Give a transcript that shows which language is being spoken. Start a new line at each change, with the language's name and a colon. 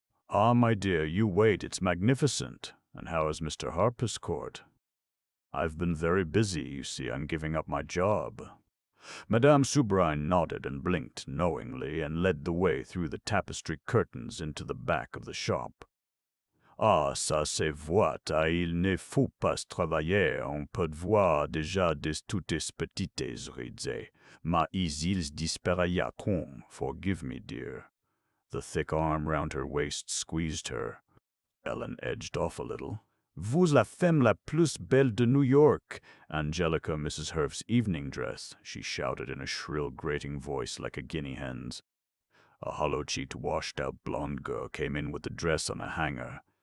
English: "Ah, my dear, you wait, it's magnificent. And how is Mr. Harpscourt?" "I've been very busy, you see, I'm giving up my job." Madame Soubryne nodded and blinked knowingly and led the way through the tapestry curtains into the back of the shop.
French: "Ah, ça se voit, il ne faut pas travailler, on peut voir déjà des toutes petites rides, mais ils disparaîtront,
English: forgive me, dear." The thick arm round her waist squeezed her. Ellen edged off a little.
French: "Vous la femme la plus belle de New York, Angelica, Mrs.
English: Herf's evening dress," she shouted in a shrill, grating voice like a guinea hen's. A hollow-cheeked, washed-out blonde girl came in with the dress on a hanger.